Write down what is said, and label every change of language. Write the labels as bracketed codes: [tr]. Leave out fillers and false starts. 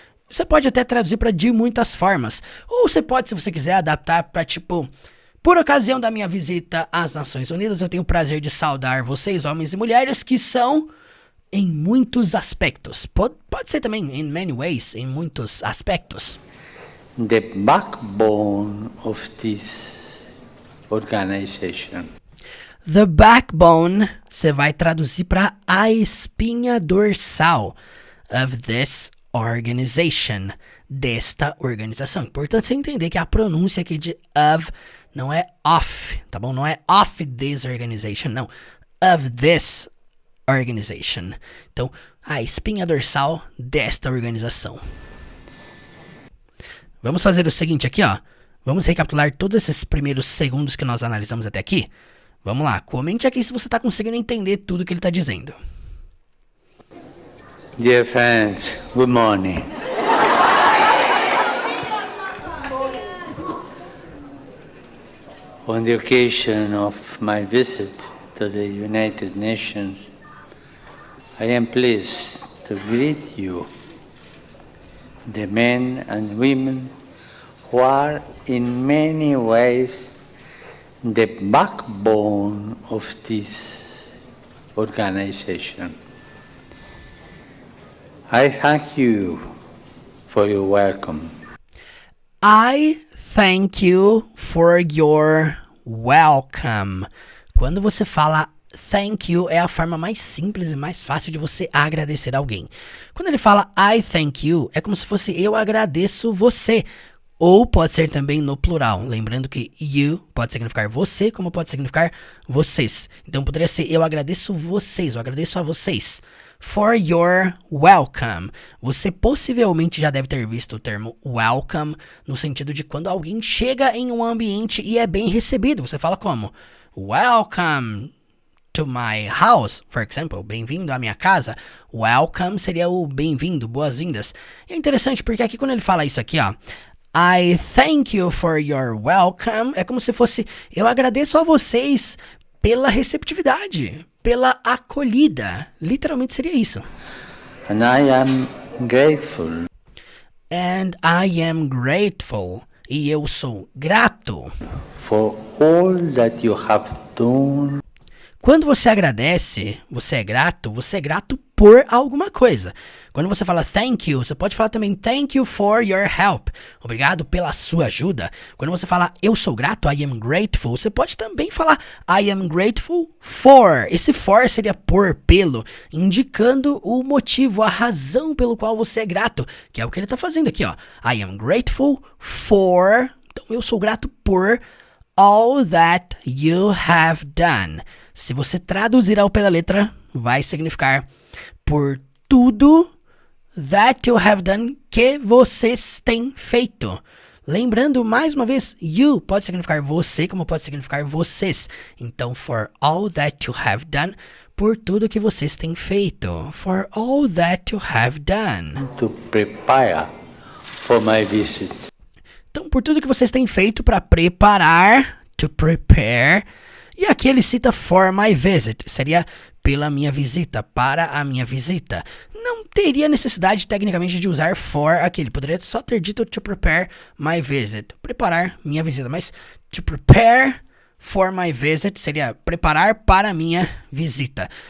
[pt] Você pode até traduzir para de muitas formas. Ou você pode, se você quiser, adaptar para tipo... Por ocasião da minha visita às Nações Unidas, eu tenho o prazer de saudar vocês, homens e mulheres, que são em muitos aspectos. Pode ser também [en] in many ways, [pt] em muitos aspectos. [en] the backbone of this organization. The backbone, [pt] você vai traduzir para a espinha dorsal [en] of this organization, [pt] desta organização. Importante você entender que a pronúncia aqui de of não é of, tá bom? Não é [en] of this organization, [pt] não. [en] Of this organization. [pt] Então, a espinha dorsal desta organização. Vamos fazer o seguinte aqui, ó. Vamos recapitular todos esses primeiros segundos que nós analisamos até aqui. Vamos lá, comente aqui se você está conseguindo entender tudo que ele está dizendo. [en] Dear friends, good morning. On the occasion of my visit to the United Nations, I am pleased to greet you, the men and women who are in many ways the backbone of this organization. I thank you for your welcome. I thank you for your welcome. [pt] Quando você fala [en] thank you, [pt] é a forma mais simples e mais fácil de você agradecer alguém. Quando ele fala [en] I thank you, [pt] é como se fosse eu agradeço você. Ou pode ser também no plural, lembrando que you pode significar você, como pode significar vocês. Então poderia ser eu agradeço vocês, eu agradeço a vocês. [en] For your welcome. [pt] Você possivelmente já deve ter visto o termo welcome no sentido de quando alguém chega em um ambiente e é bem recebido. Você fala como? [en] Welcome to my house, for example. [pt] Bem-vindo à minha casa. [en] Welcome [pt] seria o bem-vindo, boas-vindas. E é interessante porque aqui quando ele fala isso aqui, ó. [en] I thank you for your welcome. [pt] É como se fosse, eu agradeço a vocês pela receptividade, pela acolhida. Literalmente seria isso. [en] And I am grateful. And I am grateful. [pt] E eu sou grato. [en] For all that you have done. [pt] Quando você agradece, você é grato por alguma coisa. Quando você fala [en] thank you, [pt] você pode falar também [en] thank you for your help. [pt] Obrigado pela sua ajuda. Quando você fala eu sou grato, [en] I am grateful, [pt] você pode também falar [en] I am grateful for. [pt] Esse for seria por, pelo, indicando o motivo, a razão pelo qual você é grato, que é o que ele está fazendo aqui, ó. [en] I am grateful for. [pt] Então eu sou grato por [en] all that you have done. [pt] Se você traduzir ao pé da letra, vai significar por tudo [en] that you have done [pt] que vocês têm feito. Lembrando, mais uma vez, you pode significar você, como pode significar vocês. Então, [en] for all that you have done, [pt] por tudo que vocês têm feito. [en] For all that you have done. To prepare for my visit. [pt] Então, por tudo que vocês têm feito para preparar, [en] to prepare. [pt] E aqui ele cita [en] for my visit, [pt] seria pela minha visita, para a minha visita. Não teria necessidade tecnicamente de usar for aqui, ele poderia só ter dito [en] to prepare my visit, [pt] preparar minha visita, mas [en] to prepare for my visit [pt] seria preparar para a minha visita.